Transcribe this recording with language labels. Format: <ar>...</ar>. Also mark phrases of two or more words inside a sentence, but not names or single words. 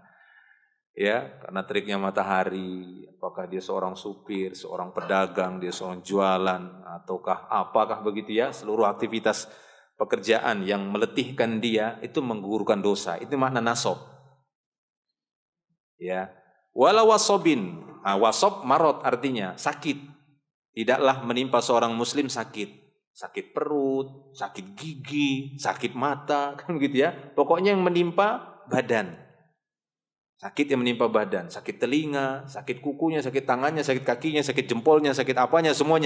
<id>Ya, karena teriknya matahari, apakah dia seorang supir, seorang pedagang, dia seorang jualan, ataukah apakah begitu ya, seluruh aktivitas pekerjaan yang meletihkan dia itu menggugurkan dosa. Itu makna nasab. Ya,</id> <ar>ولا وصب وصب مرض</ar> <id>artinya sakit. Tidaklah menimpa seorang muslim sakit, sakit perut, sakit gigi, sakit mata, kan begitu ya. Pokoknya yang menimpa badan. Sakit yang menimpa badan, sakit telinga, sakit kukunya, sakit tangannya, sakit kakinya, sakit jempolnya, sakit apanya, semuanya.</id>